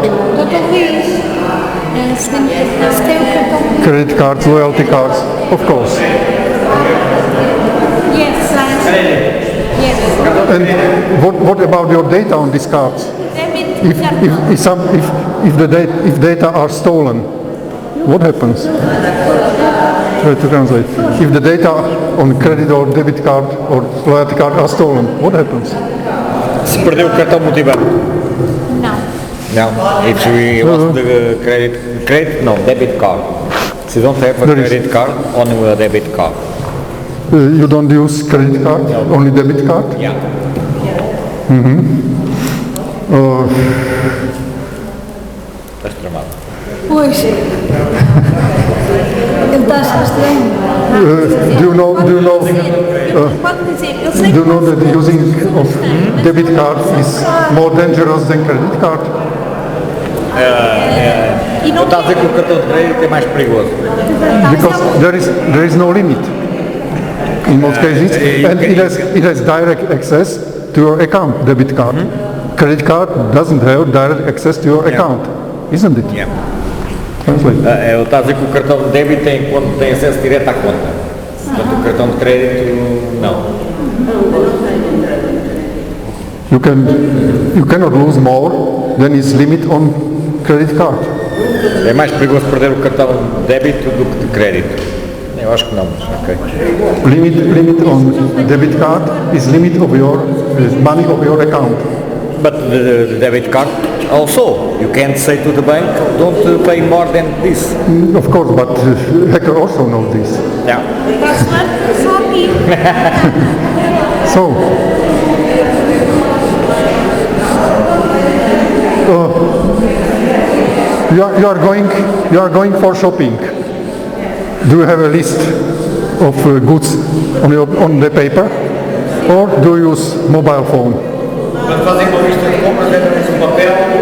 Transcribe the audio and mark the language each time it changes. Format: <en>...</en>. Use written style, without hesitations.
<pt>Doutor Luís, se tem o cartão.</pt> <en>credit cards, loyalty cards, of course. Yes, yes. And what about your data on these cards? Debit, If data are stolen, what happens? Try to translate. If the data on credit or debit card or loyalty card are stolen, what happens?</en> <pt>Se perdeu o cartão multibanco. não.</pt> <en>No, if we lost the credit, no, debit card. She don't have a There is- credit card, only a debit card. You don't use credit card, only debit card? Yeah.</en> <pt>Estás tramado. Pois. Ele está a achar estranho.</pt> <en>Do you know</en> <pt>Pode dizer, eu sei</pt> <en>Do you</en> <pt>que</pt> <en>know that using of debit card is more dangerous than credit card?</en> <pt>e não Está a dizer que o cartão de crédito é mais perigoso.</pt> <en>Because there is no limit in most cases, and it has direct access to your account. Debit card, credit card doesn't have direct access to your account, isn't it? Yeah. Translate.</en> <pt>Ele está a dizer que o cartão de débito tem acesso direto à conta. Portanto, o cartão de crédito, não.</pt> <en>You cannot lose more than is limit on credit card.</en> <pt>É mais perigoso perder o cartão de débito do que de crédito. Eu acho que não, mas ok.</pt> <en>Limit on debit card is limit of your money of your account. But the debit card also, you can't say to the bank, don't pay more than this. Of course, but hacker also knows this. Yeah.</en> <pt>password só aqui.</pt> <en>So, you are going for shopping. Do you have a list of goods on the paper, or do you use mobile phone?</en> <pt>Quando fazem uma lista de compras, devem um papel.</pt>